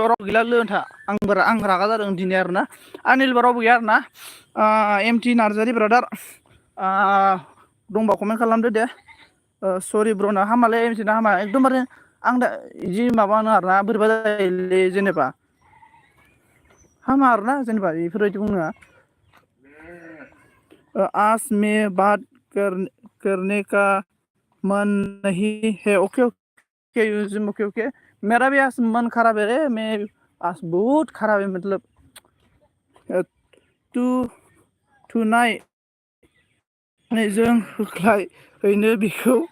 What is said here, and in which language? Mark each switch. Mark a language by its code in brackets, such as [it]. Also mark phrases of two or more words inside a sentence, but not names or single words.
[brx] राव गैला लोंथा आं रागा जादों दिनै आरोना आंनि एलबिआव रावबो गैया आरोना एमटि नार्जारि ब्रादार दंबा कमेन्ट खालामदो दे सरि ब्रना हामालै एमटि ना हामा एकदमबारे आं दा बिदि माबानो आरोना बोरैबा जायोलै जेनेबा हामा आरोना जेनेबा बेफोरबायदि बुंनो [hi] आज मैं बात करने का मन नहीं है [en] okay okay okay [hi] मेरा भी आज मन खराब है रे मैं आज बहुत खराब है मतलब [en] tonight [brx] जों होख्लायहैनो बेखौ